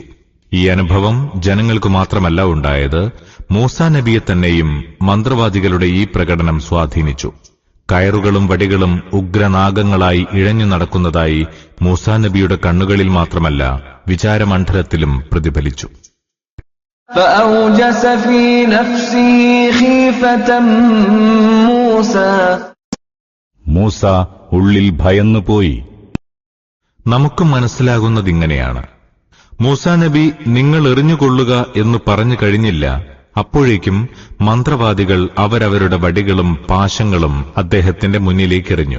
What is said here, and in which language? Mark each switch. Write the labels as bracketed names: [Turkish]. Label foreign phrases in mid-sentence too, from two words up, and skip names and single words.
[Malayalam] ഈ അനുഭവം ജനങ്ങൾക്ക് മാത്രമല്ല ഉണ്ടായത്, മൂസാ നബിയെ തന്നെയും മന്ത്രവാദികളുടെ ഈ പ്രകടനം സ്വാധീനിച്ചു. കയറുകളും വടികളും ഉഗ്രനാഗങ്ങളായി ഇഴഞ്ഞു നടക്കുന്നതായി മൂസാ നബിയുടെ കണ്ണുകളിൽ മാത്രമല്ല വിചാരമണ്ഡലത്തിലും പ്രതിഫലിച്ചു. [Arabic] فأوجس في نفسه خيفة موسى. [Malayalam] മൂസ ഉള്ളിൽ ഭയന്നുപോയി. നമുക്ക് മനസ്സിലാകുന്നതിങ്ങനെയാണ്: മൂസാ നബി നിങ്ങൾ എറിഞ്ഞുകൊള്ളുക എന്ന് പറഞ്ഞു കഴിഞ്ഞില്ല, അപ്പോഴേക്കും മന്ത്രവാദികൾ അവരവരുടെ വടികളും പാശങ്ങളും അദ്ദേഹത്തിന്റെ മുന്നിലേക്കെറിഞ്ഞു.